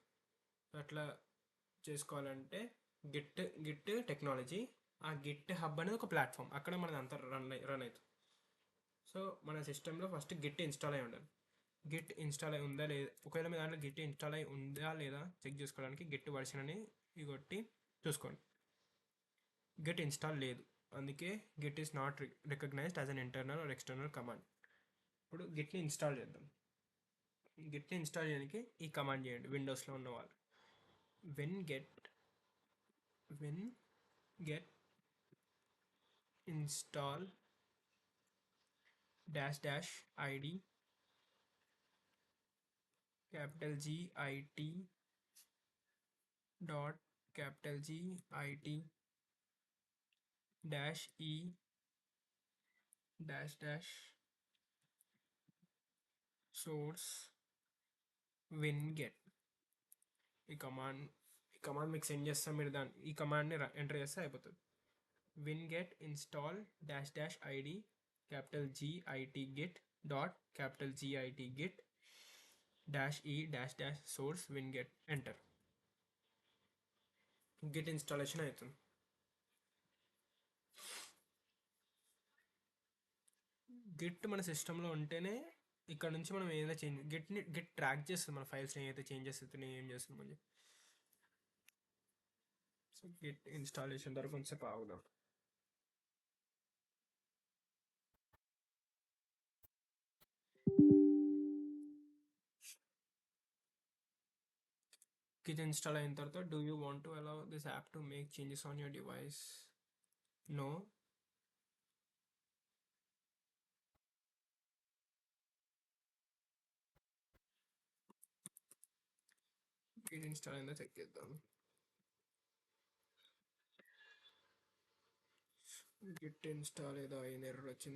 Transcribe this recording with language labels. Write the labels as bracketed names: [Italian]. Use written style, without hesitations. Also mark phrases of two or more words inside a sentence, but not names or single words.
[Telugu] అట్లా చేసుకోవాలంటే [English] Git technology, [Telugu] ఆ గిట్ హబ్ అనేది ఒక ప్లాట్ఫామ్, అక్కడ మనది అంతా రన్ అవుతుంది. సో మన సిస్టంలో [English] first Git install [Telugu] అయి ఉండాలి. [English] Git install [Telugu] అయి ఉందా లేదా, ఒకవేళ మీ దాంట్లో [English] Git install [Telugu] అయి ఉందా లేదా చెక్ చేసుకోవడానికి [English] Git version [Telugu] అని కొట్టి చూసుకోండి. [English] Git install [Telugu] లేదు, అందుకే [English] Git is not recognized as an internal or external command. [Telugu] ఇప్పుడు గిట్ని ఇన్స్టాల్ చేద్దాం. గిట్ని ఇన్స్టాల్ చేయడానికి ఈ కమాండ్ చేయండి విండోస్లో ఉన్న వాళ్ళు. [English] winget install ---- id GIT dot GIT -e source winget. [Telugu] ఈ కమాండ్ మీకు సెండ్ చేస్తాం, మీరు ఈ కమాండ్ని ఎంటర్ చేస్తే అయిపోతుంది. [English] winget install -- id GIT git dot GIT git -e source winget, [Telugu] ఎంటర్. [English] Git installation [Telugu] అవుతుంది. గిట్ మన సిస్టంలో ఉంటేనే ఇక్కడ నుంచి మనం ఏదైనా [English] Git track [Telugu] చేస్తుంది మన ఫైల్స్ని, ఏదైతే చేంజెస్ అవుతున్నాయి, ఏం చేస్తున్నామని. [English] so Git installation [Telugu] ద్వారా కొంచెంసేపు ఆగుదాం. [English] Git install [Telugu] అయిన తర్వాత [English] Do you want to allow this app to make changes on your device? [Telugu] నో. [English] Git install [Telugu] అయిందో చెక్ చేద్దాం. [English] Git install [Telugu] ఏదో అయిన ఎర్రర్ వచ్చింది.